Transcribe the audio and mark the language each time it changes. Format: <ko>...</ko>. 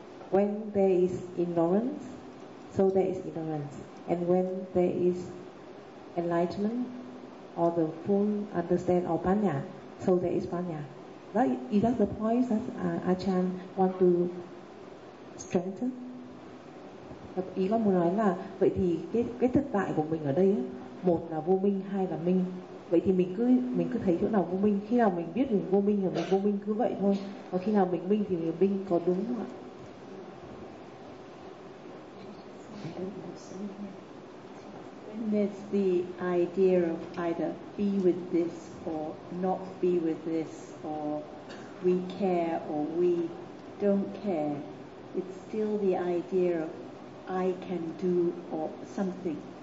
<en>When there is ignorance, so there is ignorance. And when there is enlightenment, or the full understand or panya, so there is panya. That, is that the point that Achan want to strengthen?</en> <vi>Ý con muốn nói là, vậy thì cái thực tại của mình ở đây, một là vô minh, hai là minh. Vậy thì mình cứ thấy chỗ nào vô minh, khi nào mình biết mình vô minh thì mình vô minh cứ vậy thôi. Và khi nào mình minh thì mình minh có đúng không ạ?</vi> <en>When there's the idea of either be with this or not be with this, or we care or we don't care, it's still the idea of I can do or something.</en>